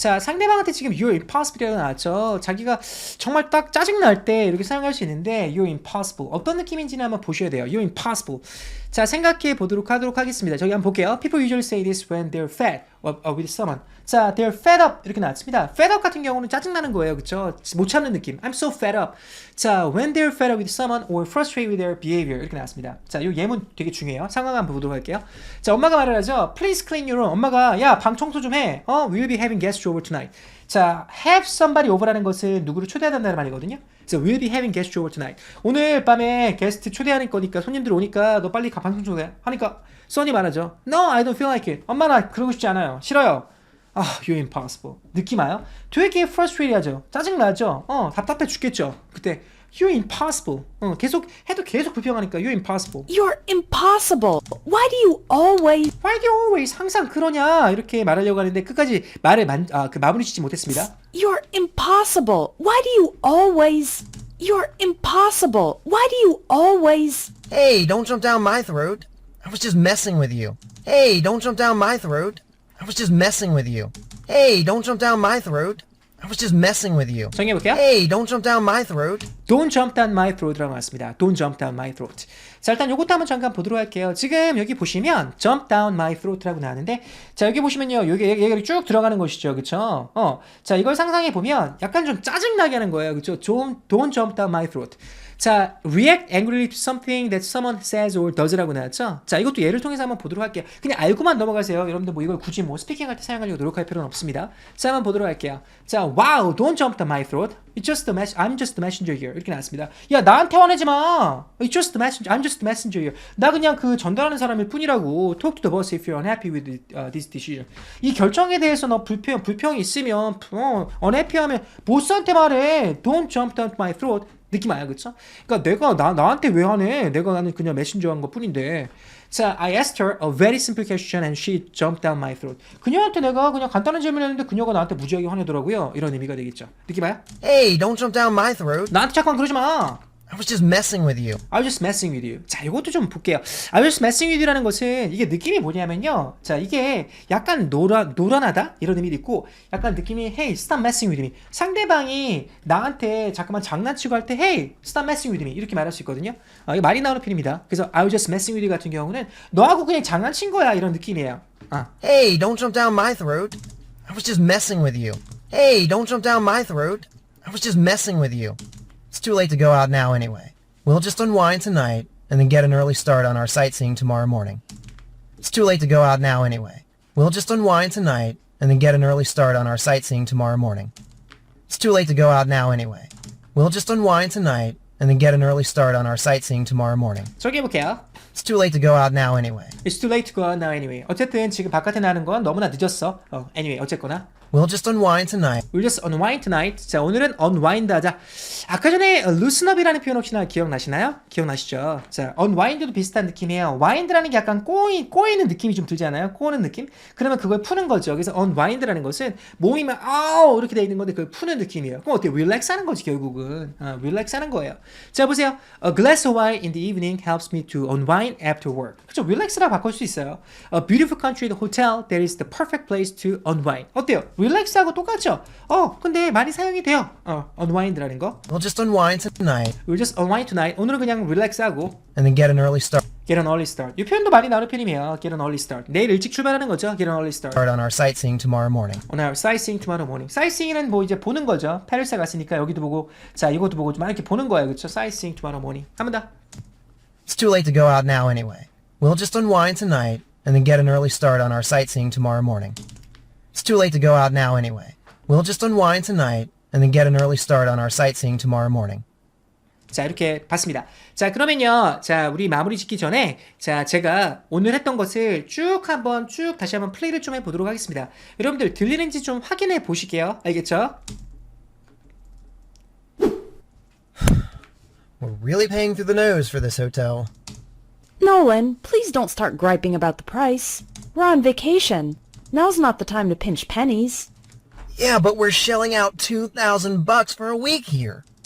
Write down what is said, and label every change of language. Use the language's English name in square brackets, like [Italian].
[Korean] 자, 상대방한테 지금 [English] you're impossible [Korean] 이라고 나왔죠. 자기가 정말 딱 짜증날 때 이렇게 사용할 수 있는데 you're impossible. 어떤 느낌인지는 한번 보셔야 돼요. [English] you're impossible. [Korean] 자, 생각해 보도록 하도록 하겠습니다. 저기 한번 볼게요. [English] People usually say this when they're fed with someone. [Korean] 자, they're fed up 이렇게 나왔습니다. fed up 같은 경우는 짜증나는 거예요. 그쵸? 못 참는 느낌. [English] I'm so fed up. 자, when they're fed up with someone or frustrated with their behavior 이렇게 나왔습니다. [Korean] 자, 이 예문 되게 중요해요. 상황 한번 보도록 할게요. 자, 엄마가 말을 하죠. [English] Please clean your room. [Korean] 엄마가 야, 방 청소 좀 해. [English] We'll be having guests over tonight. [Korean] 자, have somebody over라는 것은 누구를 초대한다는 말이거든요. 그래서 we'll be having guests over tonight. 오늘 밤에 게스트 초대하는 거니까 손님들 오니까 너 빨리 방 청소해. 하니까 써니 말하죠. [English] No, I don't feel like it. [Korean] 엄마 나 그러고 싶지 않아요. 싫어요. [English] You're impossible. [Korean] 느낌 와요? 되게 frustrate 하죠. 짜증나죠? 답답해 죽겠죠? 그때 You're impossible. 계속 해도 계속 불평하니까 you're impossible. [English] You're impossible. Why do you always... Why do you always [Korean] 항상 그러냐 이렇게 말하려고 하는데 끝까지 말을 마무리 짓지 못했습니다. [English] You're impossible. Why do you always... You're impossible. Why do you always... Hey, don't jump down my throat. I was just messing with you. Hey, don't jump down my throat. I was just messing with you. Hey, don't jump down my throat. I was just messing with you. [Korean] 정리해볼게요. [English] Hey, don't jump down my throat. Don't jump down my throat라고 나왔습니다. Don't jump down my throat. [Korean] 자, 일단 요것도 한번 잠깐 보도록 할게요. 지금 여기 보시면 jump down my throat라고 나왔는데, 자, 여기 보시면요. 얘가 쭉 들어가는 것이죠. 그쵸? 자, 이걸 상상해 보면 약간 좀 짜증나게 하는 거예요. 그쵸? [English] Don't jump down my throat. 자, react angrily to something that someone says or does라고 나왔죠? [Korean] 자, 이것도 예를 통해서 한번 보도록 할게요. 그냥 알고만 넘어가세요. 여러분들 뭐 이걸 굳이 뭐 스피킹 할 때 사용하려고 노력할 필요는 없습니다. 자, 한번 보도록 할게요. [English] 자, wow, don't jump down my throat. I'm just the messenger here. [Korean] 이렇게 나왔습니다. 야, 나한테 화내지 마. [English] I'm just the messenger here. [Korean] 나 그냥 그 전달하는 사람일 뿐이라고. [English] Talk to the boss if you're unhappy with this decision. [Korean] 이 결정에 대해서 너 불평이 있으면, unhappy하면 보스한테 말해. [English] Don't jump down my throat. [Korean] 느낌 아요, 그쵸? 그러니까 내가 나한테 왜 하네? 나는 그냥 메신저 한 것 뿐인데. [English] 자, I asked her a very simple question and she jumped down my throat. [Korean] 그녀한테 내가 그냥 간단한 질문을 했는데 그녀가 나한테 무지하게 화내더라고요. 이런 의미가 되겠죠. 느낌 와요? [English] Hey, don't jump down my throat. [Korean] 나한테 자꾸만 그러지 마. [English] I was just messing with you. I was just messing with you. [Korean] 자, 이것도 좀 볼게요. [English] I was just messing with you라는 것은 이게 느낌이 뭐냐면요. [Korean] 자, 이게 약간 노란하다? 이런 의미도 있고, 약간 느낌이 [English] Hey, stop messing with me. [Korean] 상대방이 나한테 자꾸만 장난치고 할 때 Hey, stop messing with me. 이렇게 말할 수 있거든요. 이게 말이 나오는 편입니다. 그래서 [English] I was just messing with you [Korean] 같은 경우는 너하고 그냥 장난친 거야. 이런 느낌이에요. [English] Hey, don't jump down my throat. I was just messing with you. Hey, don't jump down my throat. I was just messing with you. It's too late to go out now anyway. We'll just unwind tonight and then get an early start on our sightseeing tomorrow morning. It's too late to go out now anyway. We'll just unwind tonight and then get an early start on our sightseeing tomorrow morning. It's too late to go out now anyway. We'll just unwind tonight and then get an early start on our sightseeing tomorrow morning. [Korean] 소개해볼게요. [English] It's too late to go out now anyway. It's too late to go out now anyway. [Korean] 어쨌든 지금 바깥에 나는 건 너무나 늦었어. Anyway, 어쨌거나. [English] We'll just unwind tonight. We'll just unwind tonight. [Korean] 자, 오늘은 unwind 하자. 아까 전에 loosen up이라는 표현 혹시나 기억나시나요? 기억나시죠? 자, unwind도 비슷한 느낌이에요. wind라는 게 약간 꼬이는 느낌이 좀 들지 않아요? 꼬는 느낌? 그러면 그걸 푸는 거죠. 그래서 unwind라는 것은 몸이 막 아우 이렇게 돼 있는 건데 그걸 푸는 느낌이에요. 그럼 어때요? relax 하는 거지 결국은. relax 하는 거예요. 자, 보세요. [English] A glass of wine in the evening helps me to unwind after work. [Korean] 그렇죠? relax라 바꿀 수 있어요. [English] A beautiful country hotel that is the perfect place to unwind. [Korean] 어때요? relax하고 똑같죠? 근데 많이 사용이 돼요. unwind라는 거. [English] We'll just unwind tonight We'll just unwind tonight. [Korean] 오늘은 그냥 relax하고 [English] and then get an early start get an early start. [Korean] 이 표현도 많이 나오는 편이에요. [English] get an early start. [Korean] 내일 일찍 출발하는 거죠. [English] get an early start. on our sightseeing tomorrow morning. On our sightseeing tomorrow morning. [Korean] sightseeing은 뭐 이제 보는 거죠. 페르시아 갔으니까 여기도 보고 자 이것도 보고 좀 이렇게 보는 거예요. 그렇죠? [English] sightseeing tomorrow morning. [Korean] 한 번 더. [English] It's too late to go out now anyway. We'll just unwind tonight and then get an early start on our sightseeing tomorrow morning. It's too late to go out now anyway. We'll just unwind tonight and then get an early start on our sightseeing tomorrow morning. [Korean] 자, 이렇게 봤습니다. 자, 그러면요. 자, 우리 마무리 짓기 전에 자, 제가 오늘 했던 것을 다시 한번 플레이를 좀 해보도록 하겠습니다. 여러분들 들리는지 좀 확인해 보시게요. 알겠죠? [English] We're really paying through the nose for this hotel. Nolan, please don't start griping about the price. We're on vacation. Now's not the time to pinch pennies. Yeah, but we're shelling out $2,000 for a week here.